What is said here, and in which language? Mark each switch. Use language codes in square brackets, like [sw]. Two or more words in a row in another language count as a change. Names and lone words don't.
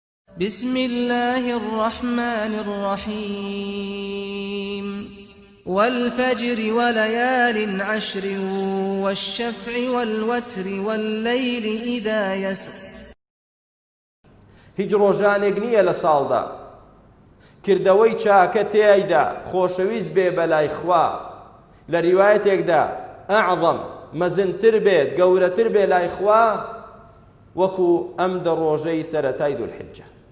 [ar] بسم الله الرحمن الرحيم والفجر وليال عشر والشفع والوتر والليل إذا يسر. [ckb] هیچ ڕۆژانێک نییە لە ساڵدا کردەوەی چاکە تێیدا خۆشەویست بێ بەلای خوا لە ریوایەتێکدا ئەعظەم مەزنتر بێت گەورەتر بێ لای خوا وەکو ئەم دە ڕۆژەی سەرەتای دوولحیجە.